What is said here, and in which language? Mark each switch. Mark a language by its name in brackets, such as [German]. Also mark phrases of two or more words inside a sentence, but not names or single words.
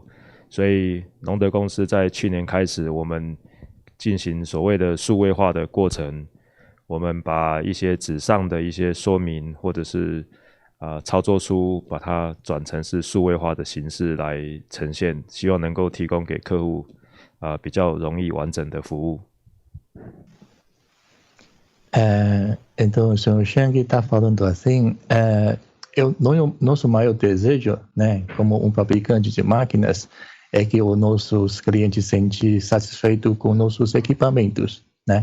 [Chinese] 所以隆德公司在去年开始，我们进行所谓的数位化的过程。我们把一些纸上的一些说明或者是操作书，把它转成是数位化的形式来呈现，希望能够提供给客户比较容易完整的服务。 [Portuguese] Então, o senhor Chang está falando assim, nosso maior desejo, né, como um fabricante de máquinas, é que os nossos clientes se sentem satisfeitos com nossos equipamentos, né?